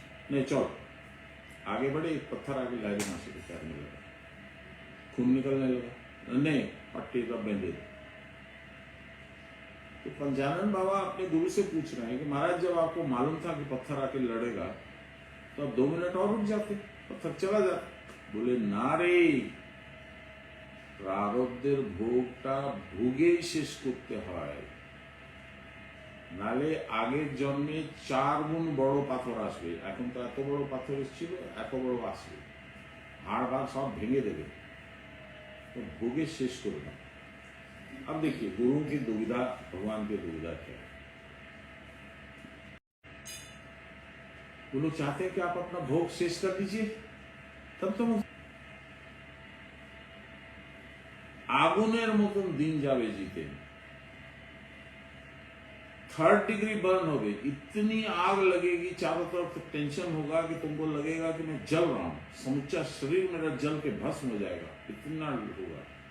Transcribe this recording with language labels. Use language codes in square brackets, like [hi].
[hi] नहीं चल आगे बढ़े, एक पत्थर आगे लाहिरी महाशय के पैर में लगा, खून निकलने लगा, नहीं पट्टी तो बंधे। तो पंचानन बाबा अपने गुरु से पूछ रहे हैं कि महाराज जब आपको मालूम था कि पत्थर आके लड़ेगा तो आप 2 मिनट और रुक जाते, पत्थर चला जाता। बोले ना रे, [bn] প্রারব্ধের ভোগটা ভোগেই শেষ করতে হয়, নালে আগের জন্মে 4 গুণ বড় পাথর আসবে। এখন তো এত বড় পাথর এসেছিল, এত বড় আসবে, হাড় ভাড় সব ভেঙে দেবে, [hi] तो भोगे शेष करना। अब देखिए गुरु की दुविधा, भगवान की दुविधा क्या है। वो लोग चाहते हैं कि आप अपना भोग शेष कर दीजिए, तब तो [bn] আগুনের মতন দিন যাবে [hi] जीते, 3rd डिग्री बर्न हो गई, इतनी आग लगेगी, चारों तरफ टेंशन होगा कि तुमको लगेगा कि मैं जल रहा हूं, समूचा शरीर मेरा जल के भस्म हो जाएगा, इतना होगा।